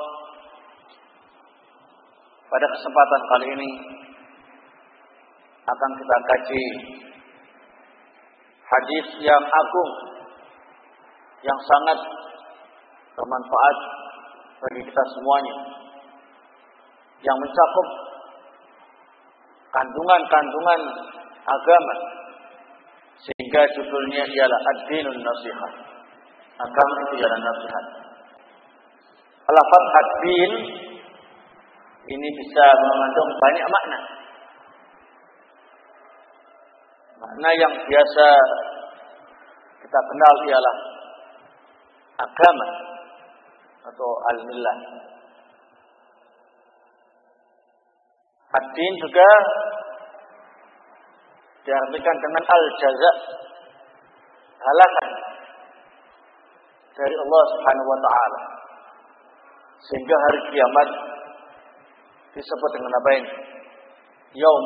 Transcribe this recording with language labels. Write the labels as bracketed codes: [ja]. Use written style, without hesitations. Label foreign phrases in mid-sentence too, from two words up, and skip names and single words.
[id] Pada kesempatan kali ini akan kita kaji hadis yang agung, yang sangat bermanfaat bagi kita semuanya, yang mencakup kandungan-kandungan agama, sehingga judulnya ialah [ar] الدين النصيحة. [id] Agama itu ialah nasihat. Lafaz ad-din ini bisa mengandung banyak makna. Makna yang biasa kita kenal ialah agama atau al-millah. Ad-din juga diartikan dengan al-jaza, balasan dari Allah [ar] سبحانه وتعالى. [id] Sehingga hari kiamat disebut dengan apa ini?